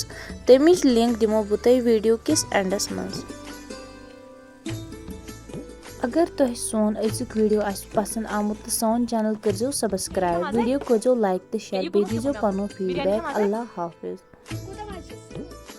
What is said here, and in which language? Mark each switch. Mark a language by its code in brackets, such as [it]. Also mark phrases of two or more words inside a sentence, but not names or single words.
[ks] तमिच लिंक दिमो बह तुह वीडियो किस एंडस मज। अगर तुह सोन अजुक वीडियो पसंद आमुत तो सोन चैनल करो सब्सक्राइब। वीडियो करो लाइक तो शेयर बे दीजो पनो फीडबैक। [ur] अल्लाह हाफिज।